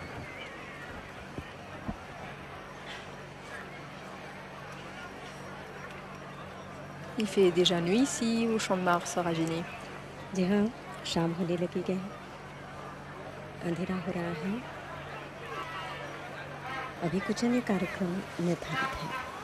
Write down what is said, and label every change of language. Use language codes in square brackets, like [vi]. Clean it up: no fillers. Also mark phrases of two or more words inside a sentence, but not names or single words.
[fr] Il fait déjà nuit ici au Champ de Mars, Rajini. [hi] जी हाँ, शाम होने लगी है, अंधेरा हो रहा है। अभी कुछ अन्य कार्यक्रम निर्धारित है।